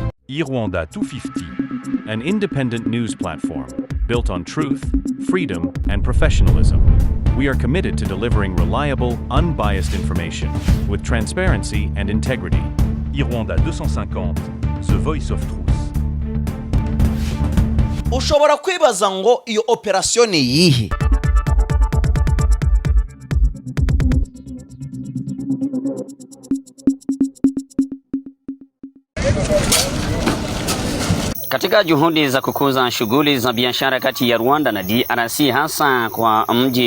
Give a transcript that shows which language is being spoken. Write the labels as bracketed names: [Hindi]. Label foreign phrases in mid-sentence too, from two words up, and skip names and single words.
[English] Irwanda 250, an independent news platform built on truth, freedom, and professionalism. We are committed to delivering reliable, unbiased information with transparency and integrity. Irwanda 250, the voice of truth. [Kinyarwanda] Ushobora kwibaza ngo iyo operation ni yihe? [Swahili] Katika juhudi za kukuza shughuli za biashara kati ya Rwanda na DRC, hasa kwa mji